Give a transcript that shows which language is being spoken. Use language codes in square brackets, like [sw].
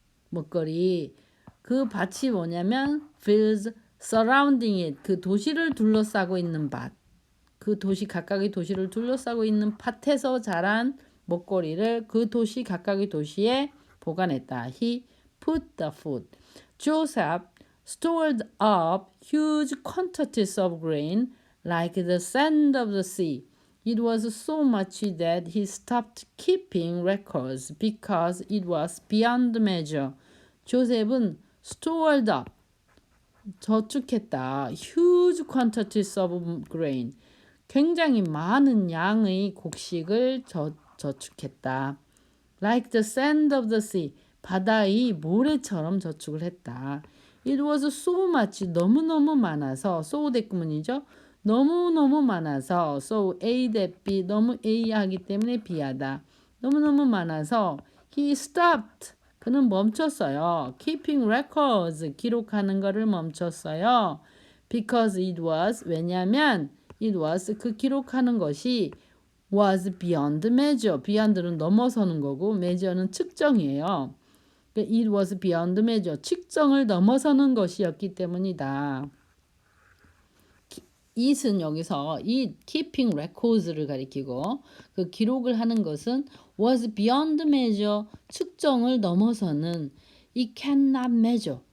[ko] 먹거리 그 밭이 뭐냐면 [en] fields surrounding it [ko] 그 도시를 둘러싸고 있는 밭 그 도시 각각의 도시를 둘러싸고 있는 밭에서 자란 먹거리를 그 도시 각각의 도시에 보관했다. [en] He put the food. Joseph stored up huge quantities of grain like the sand of the sea. It was so much that he stopped keeping records because it was beyond measure. [ko] 조셉은 [en] stored up [ko] 저축했다. [en] Huge quantities of grain. [ko] 굉장히 많은 양의 곡식을 저축했다. [en] Like the sand of the sea. [ko] 바다의 모래처럼 저축을 했다. [en] It was so much. [ko] 너무너무 많아서. [en] so [ko] 대꾸문이죠. 너무너무 많아서. [en] so A that B. [ko] 너무 A 하기 때문에 B하다. 너무너무 많아서 [en] he stopped. [ko] 그는 멈췄어요. [en] Keeping records. [ko] 기록하는 거를 멈췄어요. [en] Because it was. [ko] 왜냐하면 [en] it was [ko] 그 기록하는 것이 [en] was beyond measure. [ko] beyond는 넘어서는 거고 measure는 측정이에요. [en] It was beyond measure. [ko] 측정을 넘어서는 것이었기 때문이다. it은 여기서 이 keeping records를 가리키고 그 기록을 하는 것은 [en] was beyond measure. [ko] 측정을 넘어서는 [en] he cannot measure.